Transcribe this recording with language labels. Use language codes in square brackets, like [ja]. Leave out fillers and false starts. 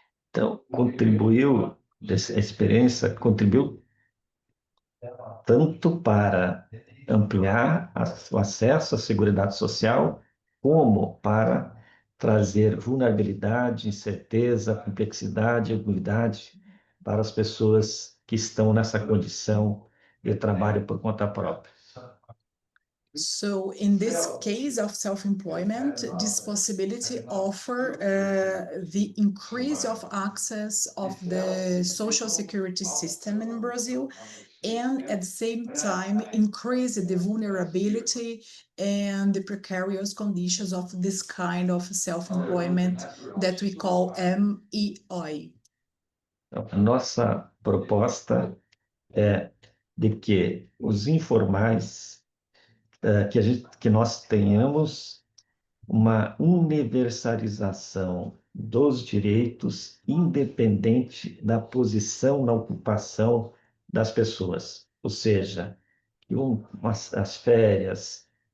[pt] Então, essa experiência contribuiu tanto para ampliar o acesso à Seguridade Social, como para trazer vulnerabilidade, incerteza, complexidade, ambiguidade para as pessoas que estão nessa condição de trabalho por conta própria. [en] So in this case of self-employment, this possibility offer the increase of access of the social security system in Brazil, and at the same time increase the vulnerability and the precarious conditions of this kind of self-employment that we call MEI. [pt] Então, a nossa proposta é de que os informais, que nós tenhamos uma universalização dos direitos independente da posição na ocupação das pessoas, ou seja, que as férias,